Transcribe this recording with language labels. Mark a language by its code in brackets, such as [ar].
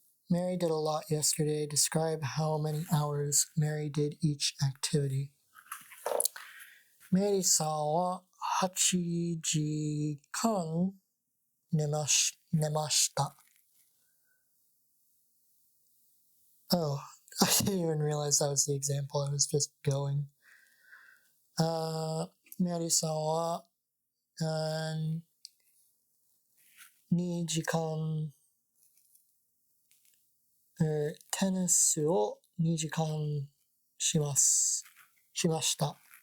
[en] Mary did a lot yesterday. Describe how many hours Mary did each activity. [ja] メリーさんは8時間寝ました。 [en] Oh, I didn't even realize that was the example. I was just going. [ja] メリーさんは2時間テニスを2時間しました。